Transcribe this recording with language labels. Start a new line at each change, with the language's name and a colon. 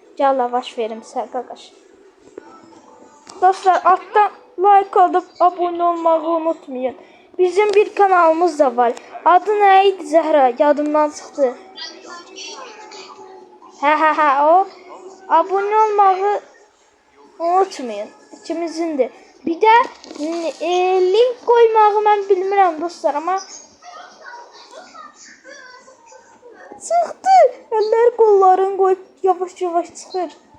Azerbaijani: Gəl lavaş verim sən qaqaş.
Turkish: Dostlar alttan like atıp abone olmayı unutmayın.
Azerbaijani: Bizim bir kanalımız da var. Adı nə idi Zəhra? Yadımdan çıxdı. Hə o.
Turkish: Abone olmayı unutmayın.
Azerbaijani: İkimizindir. Bir də link koymağı mən bilmirəm dostlar ama çıxdı. Əllər qolların qoyub yavaş-yavaş çıxır.